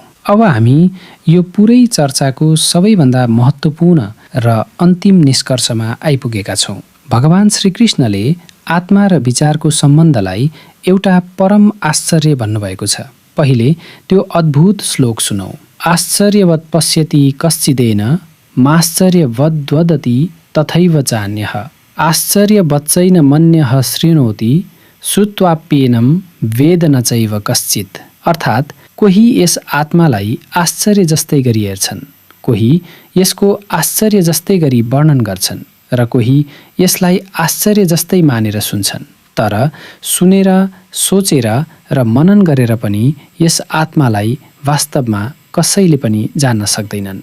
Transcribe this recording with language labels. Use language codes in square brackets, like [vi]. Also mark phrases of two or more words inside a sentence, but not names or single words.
[ne] अब हामी यो पुरै चर्चाको सबैभन्दा महत्त्वपूर्ण र अन्तिम निष्कर्षमा आइपुगेका छौँ। भगवान श्रीकृष्णले आत्मा र विचारको सम्बन्धलाई एउटा परम आश्चर्य भन्नुभएको छ। पहिले त्यो अद्भुत श्लोक सुनौ। [sa] आश्चर्यवत् पश्यति कश्चिदेन माश्चर्यवद् वदति तथैव चान्यः आश्चर्यवच्चैन मन्यः शृणोति श्रुत्वाप्येनं वेद न चैव कश्चित्। [ne] अर्थात् कोही यस आत्मालाई आश्चर्य जस्तै गरी हेर्छन्, कोही यसको आश्चर्य जस्तै गरी वर्णन गर्छन् र कोही यसलाई आश्चर्य जस्तै मानेर सुन्छन्। तर सुनेर, सोचेर र मनन गरेर पनि यस आत्मालाई वास्तवमा कसैले पनि जान्न सक्दैनन्।